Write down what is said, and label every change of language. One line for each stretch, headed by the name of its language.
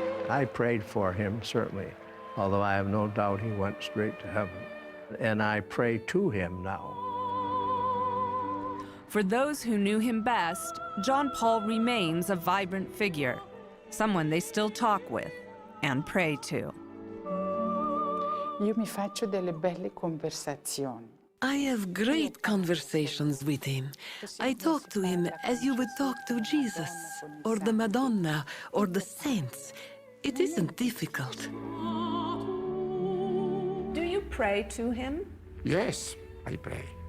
English: I prayed for him, certainly, although I have no doubt he went straight to heaven. And I pray to him now. For those who knew him best, John Paul remains a vibrant figure, someone they still talk with and pray to.
Italian: Io mi faccio delle belle conversazioni.
English: I have great conversations with him. I talk to him as you would talk to Jesus, or the Madonna, or the saints. It isn't difficult. Do you pray to him? Yes, I pray.